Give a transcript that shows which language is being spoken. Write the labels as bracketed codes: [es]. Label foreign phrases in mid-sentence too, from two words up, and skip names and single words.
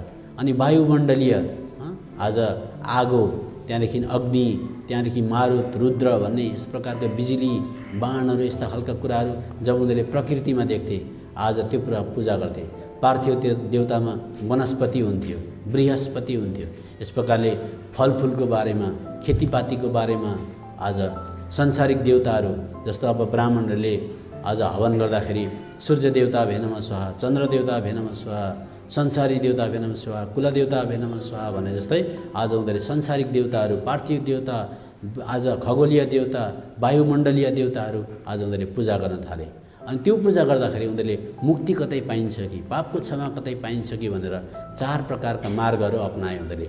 [ne] अनि वायुमण्डलीय आज आगो, त्यहाँदेखि अग्नि, त्यहाँदेखि मारुत, रुद्र भन्ने यस प्रकारका बिजुली, बाणहरू, यस्ता खालका कुराहरू जब उनीहरूले प्रकृतिमा देख्थे आज त्यो पुरा पूजा गर्थे। पार्थिव देवतामा वनस्पति हुन्थ्यो, बृहस्पति हुन्थ्यो। यस प्रकारले फलफुलको बारेमा, खेतीपातीको बारेमा आज संसारिक देवताहरू जस्तो अब ब्राह्मणहरूले आज हवन गर्दाखेरि [sa] सूर्य देवता भे नमः स्वाहा, चन्द्र देवता भे नमः स्वाहा, संसारी देवता भे नमः स्वाहा, कुल देवता भे नमः स्वाहा [ne] भने जस्तै आज उनीहरूले संसारिक देवताहरू, पार्थिव देवता, आज खगोलीय देवता, वायुमण्डलीय देवताहरू आज उनीहरूले पूजा गर्न थाले। अनि त्यो पूजा गर्दाखेरि उनीहरूले मुक्ति कतै पाइन्छ कि, पापको क्षमा कतै पाइन्छ कि भनेर 4 प्रकारका मार्गहरू अपनाए उनीहरूले।